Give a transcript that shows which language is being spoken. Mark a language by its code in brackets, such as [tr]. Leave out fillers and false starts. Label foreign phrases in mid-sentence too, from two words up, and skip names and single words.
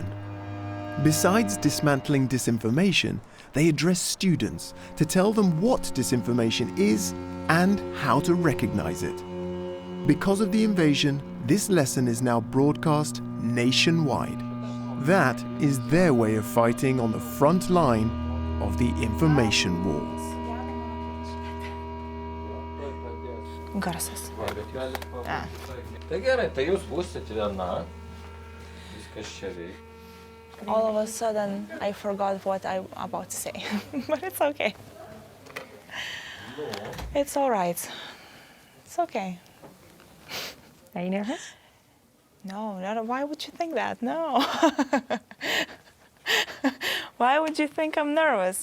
[en] Besides dismantling disinformation, they address students to tell them what disinformation is and how to recognize it. Because of the invasion, this lesson is now broadcast nationwide. That is their way of fighting on the front line of the information war. [lt] Garsas. Tai gerai, tai jūs būsit viena, viskas čia veikia. [en] All of a sudden, I forgot what I'm about to say, but it's okay. It's all right. It's okay. Are you nervous? No, why would you think that? No. Why would you think I'm nervous?